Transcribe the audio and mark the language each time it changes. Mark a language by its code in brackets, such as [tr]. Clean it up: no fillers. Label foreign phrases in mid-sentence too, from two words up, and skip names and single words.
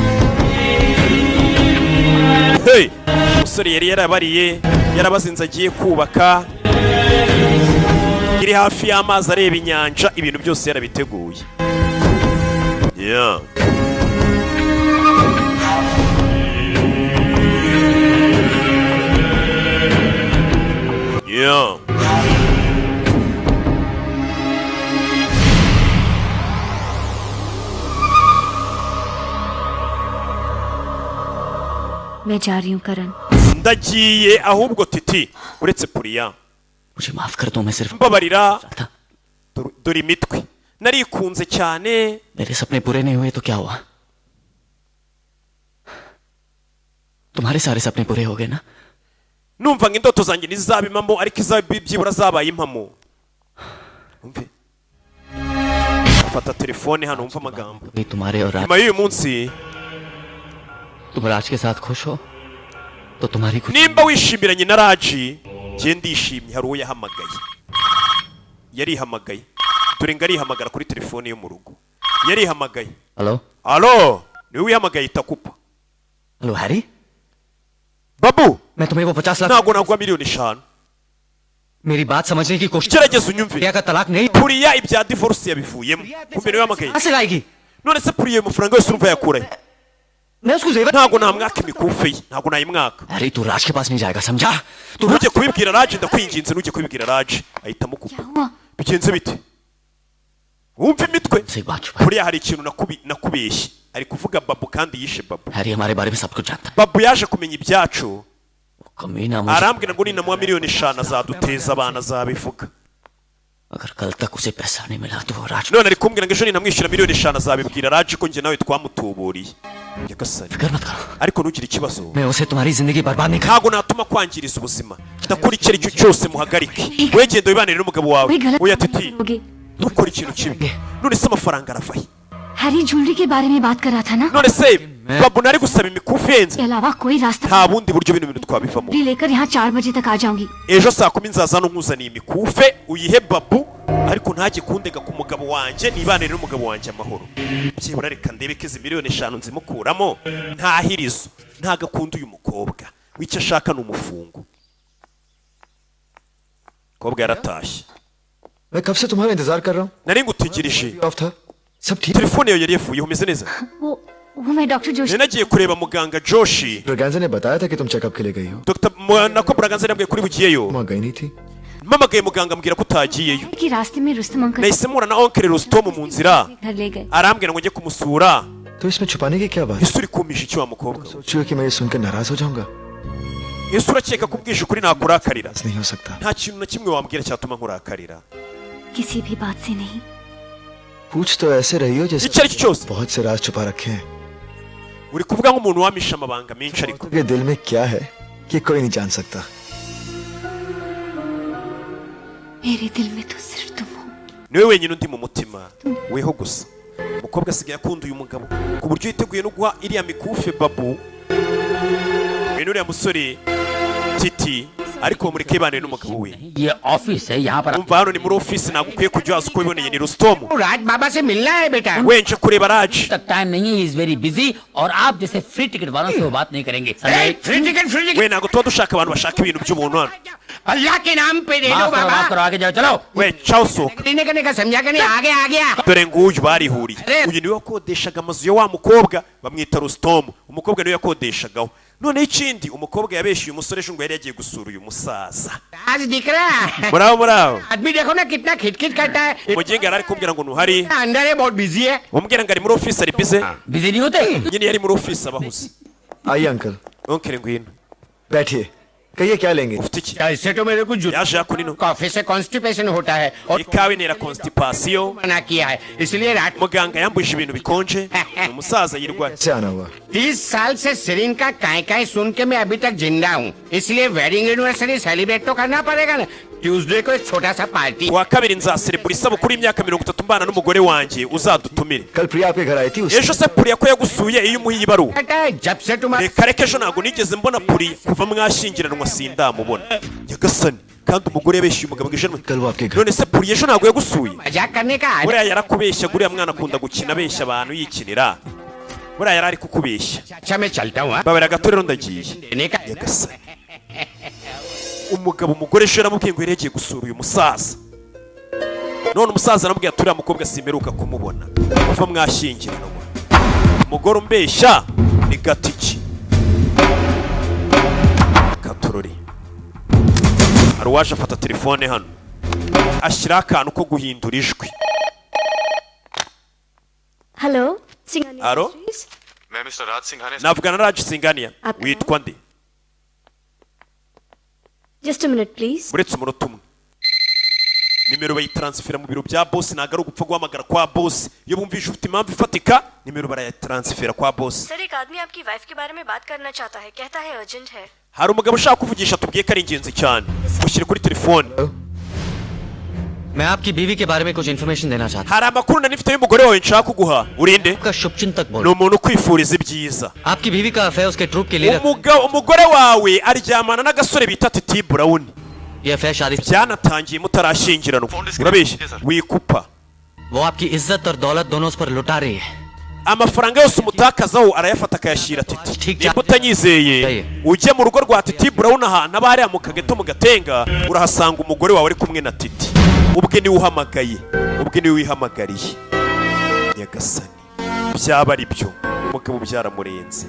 [rw] hey umusore yari yarabariye yarabazinze agiye kubaka iri hafi y'amazi areba inyanja ibintu byose yarabiteguye yeah yeah [hi] मैं जा रही हूँ करण [rw] ndagiye ahubwo titi uretse puriya [hi] मुझे माफ कर दो मैं सिर्फ [rw] mbabarira dore imitwe narikunze cyane [hi] मेरे सपने पूरे नहीं हुए तो क्या हुआ तुम्हारे सारे सपने पूरे हो गए ना [rw] numva ngo indoto zanjye ntizaba impamo ariko byibura zabaye impamo umve fata telefone hano umva amagambo nyuma y'uyu munsi [hi] तुम राज के साथ खुश हो तो तुम्हारी खुशी [rw] nimba wishimiranye na raji njye ndishimye hari uwo yahamagaye yarihamagaye dore ngo arihamagara kuri telefone yo mu rugo yarihamagaye alo niwe wihamagaye itakupa [hi] हेलो हैरी babu मैं तुम्हें वो 50 लाख [rw] ntabwo naguha miliyoni 5 [hi] मेरी बात समझने की कोशिश [rw] gerageza unyumve [hi] का तलाक नहीं [rw] puriya ibya divorce yabivuyemo kumbe niwe yahamagaye [hi] कहां से लाएगी [rw] none se puriya amafaranga yose urumva yakurahe [hi] मैं उसको जेवर [rw] ntabwo namwaka imikufe ye ntabwo nayimwaka [hi] अरे तू राज के पास नहीं जाएगा समझा तू [rw] ntujye kubibwira raji ndakwinginze ntujye kubibwira raji ahita amukupa bigenze bite wumva imitwe puriya hari ikintu nakubeshye ari kuvuga babu kandi yishe babu [hi] हैरी हमारे बारे में सब कुछ जानता [rw] babu yaje kumenya ibyacu [hi] कमीना [rw] arambwira ngo ninamuha miliyoni 5 azaduteza abana azabivuga [hi] अगर कल तक उसे पैसा नहीं मिला तो राज [rw] none ari kumbwira ngo ejo ninamwishyura miliyoni 5 azabibwira raji ko njye nawe twamutuburiye nyagasani ariko ntugire ikibazo [hi] मैं उसे तुम्हारी जिंदगी बर्बाद नहीं [rw] ntabwo natuma kwangiriza ubuzima ndakora icyo aricyo cyose muhagarike wegenda wibanire n'umugabo wawe oya titi ntukore ikintu kibi none se amafaranga aravahe [hi] हैरी ज्वेलरी के बारे में बात कर रहा था ना [rw] none se babu nari gusaba imikufi yenze [hi] के अलावा कोई रास्ता [rw] nta bundi buryo bino bintu twabivamo [hi] लेकर यहाँ 4 बजे तक आ जाऊंगी [rw] ejo saa 10 nzaza no nkuzaniye imikufe uyihe babu ariko ntajye kundega ku mugabo wanjye nibanire n'umugabo wanjye amahoro byibura reka ndebe ko izi miliyoni 5 nzimukuramo ntahirizo ntagakunda uyu mukobwa wicyo ashaka n'umufungo kobwa yaratashye [hi] मैं कब से तुम्हारा इंतजार कर रहा हूँ [rw] nari ngutegereje [hi] ऑफ था सब ठीक [rw] telefone yawe yari yavuyeho umeze neza [hi] वो मैं डॉक्टर जोशी [rw] nagiye kureba muganga Joshi [hi] ब्रगैंजा ने बताया था कि तुम चेकअप के लिए गई हो [rw] Dr. nako Braganza yambwiye kuri bugiyeyo [hi] वहाँ गई नहीं थी [rw] mpamagaye muganga ambwira ko utagiyeyo [hi] कि रास्ते में रुस्तम अंकल [rw] nahise mpura na oncle Rustom mu nzira [hi] घर ले गए [rw] arambwira ngo njye kumusura [hi] तो इसमें छुपाने की क्या बात है [rw] ese uri kumisha iki wa mukobwa [hi] सोचिए कि मैं ये सुनकर नाराज हो जाऊंगा [rw] ese urakeka ko ubwisha ukuri nakurakarira [hi] नहीं हो सकता [rw] nta kintu na kimwe wambwira cyatuma nkurakarira [hi] किसी भी बात से नहीं पूछ तो ऐसे रही हो जैसे [rw] icyo ari cyo cyose [hi] बहुत से राज छुपा रखे हैं [rw] uri kuvuga nk'umuntu wamisha amabanga menshi ariko [hi] के दिल में क्या है कि कोई नहीं जान सकता मेरे दिल में तो सिर्फ तुम हो [rw] niwe wenyine undi mu mutima weho gusa umukobwa asigaye akunda uyu mugabo ku buryo yiteguye no guha iriya mikufe babu we n'uriya musore titi ariko mureke bane n'umugabo we. [hi] ये ऑफिस है यहाँ पर [rw] umva hano ni muri office ntabwo ukwiye kujya hasi uko wiboneye ni Rustom. [hi] राज बाबा से मिलना है बेटा [rw] wenje kureba Raj [hi] तक टाइम नहीं है [en] is very busy [hi] और आप जैसे फ्री टिकट वालों से वो बात नहीं करेंगे फ्री टिकट [rw] we ntabwo tuba dushaka abantu bashaka ibintu by'umuntu hano. [hi] अल्लाह के नाम पे दे दो माफ बाबा करो आगे जाओ चलो [rw] we ciao sohoka. [hi] करने का समझा करने आगे आ गया [rw] dore nguyu barihuriye. uyu niwe wakodeshaga amazu ya wa mukobwa bamwita Rustom. umukobwa niwe yakodeshagaho. noneho ikindi umukobwa yabeshyuye umusore ejo ngo yari yagiye gusura uyu musaza. [hi] आज दिख रहा है [rw] muraho [hi] आदमी देखो ना कितना खिटखिट करता है [rw] umugenga yari ari kumbwira ngo ntuhari. [hi] अंदर है बहुत बिजी है [rw] umubwira ngo ari muri office ari bize. [hi] बिजी नहीं होते [rw] nyine yari muri office abahuze. [hi] आइए अंकल [rw] onkere ngwino [hi] बैठिए कहिए क्या लेंगे [rw] ufite iki [hi] इससे तो मेरे को [rw] yaje yakunino [hi] कॉफी से कॉन्स्टिपेशन होता है और [rw] ikawa intera constipation. [hi] मना किया है इसलिए रात [rw] muganga yambuje ibintu bikonje. umusaza yirwaye. [hi] से आना हुआ 30 साल से सिरिन का काय सुन के मैं अभी तक जिंदा हूँ इसलिए [en] wedding anniversary celebrate [hi] तो करना पड़ेगा ना ट्यूसडे को एक छोटा सा पार्टी [rw] kuwa kabiri nzaserebura isabukuru y'imyaka 30 mbana n'umugore wanjye uzadutumire. [hi] कल प्रिया आपके घर आई थी उस [rw] ejo se Puri ko yagusuye iyo umuhiye ibaruwa. [hi] जब से तुम्हारे [rw] reka reka ejo ntabwo nigeze mbona Puri kuva mwashyingiranwa sindamubona. nyagasani kandi umugore yabeshyuye umugabo ngo ejo [hi] कल वो आपके घर [rw] none se Puri ejo ntabwo yagusuye. [hi] मजाक करने का [rw] buriya yarakubeshya guriya mwana akunda gukina abeshya abantu yikinira. buriya yari ari kukubeshya. [hi] अच्छा मैं चलता हूँ [rw] babera gato rero ndagiye. [hi] देने का [rw] nyagasani umugabo umugore ejo yaramubwiye ngo yari yagiye gusura uyu musaza. none umusaza aramubwiye ati uriya mukobwa simperuka kumubona kuva mwashyingiranwa. umugore umbeshya ni gatiki. katorori hari uwaje afata telefone hano ashyiraho akantu ko guhindura ijwi. [hi] हेलो सिंघानिया [rw] Alo? Industries? [hi] मैं मिस्टर राज सिंघानिया [rw] navugana na Raj Singhania. [hi] Apna? [rw] witwa nde? [en] just a minute please [rw] uretse umunota umwe. nimero bayitaransifera mu biro bya boss ntabwo ari ugupfa guhamagara kwa boss. iyo bumvise ufite impamvu ifatika nimero barayitaransifera kwa boss. [hi] सर एक आदमी आपकी वाइफ के बारे में बात करना चाहता है कहता है अर्जेंट है [rw] hari umugabo ushaka kuvugisha tubwiye ko ari ingenzi cyane. mushyire kuri telefone. [hi] मैं आपकी बीवी के बारे में कुछ इन्फॉर्मेशन देना चाहता [rw] hari amakuru nari mfite y'umugore wawe nshaka kuguha. urinde [hi] हूँ आपका शुभचिंतक [rw] ni [hi] बोल [rw] umuntu ukwifuriza ibyiza. [hi] आपकी बीवी का अफेयर उसके ट्रूप के लिए [rw] umugore wawe aryamana n'agasore bita Titi Brown. [hi] ये अफेयर शादी [rw] byanatangiye mutarashyingiranwa. urabeshya wikupa. [hi] वो आपकी इज्जत और दौलत दोनों उस पर लुटा रही है [rw] amafaranga yose umutakazaho arayafata akayashyira Titi. [hi] ठीक [rw] niba utanyizeye ujye mu rugo rwa Titi Brown ahantu aba hariya mu kageto mu gatenga urahasanga umugore wawe ari kumwe na Titi. ubwe niwe uhamagaye ubwe niwe wihamagariye. nyagasani byaba ari byo umugabo byaramurenze.